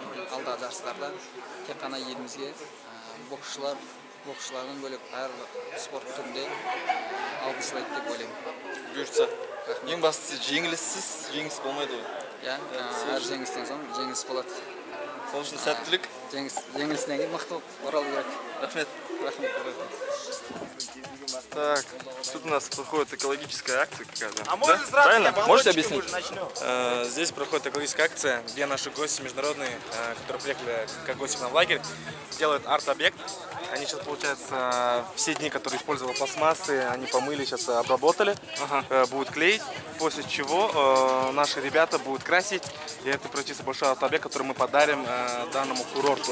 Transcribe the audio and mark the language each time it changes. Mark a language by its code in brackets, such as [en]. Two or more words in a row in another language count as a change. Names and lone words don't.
[kk] Алдағы жарыстарда тек қана елімізге боксшылардан бөлек әр спорт түрінде алғыс сыйлайды деп ойлаймын. Бұйыртса. Ең бастысы жеңіс болмайды ғой. Иә, әр жеңістен соң жеңіс болады. Сол үшін сәттілік. Жеңілістен кейін мықты оралу керек. Рахмет. [ru] Так, тут у нас проходит экологическая акция какая-то. А можно сразу Правильно? Можете объяснить? Здесь проходит экологическая акция, где наши гости международные, которые приехали как гости к нам в лагерь, делают арт-объект. Они сейчас, получается, все дни, которые использовали пластмассы, они помыли, сейчас обработали, будут клеить, после чего наши ребята будут красить, и это превратится в большой арт-объект, который мы подарим данному курорту.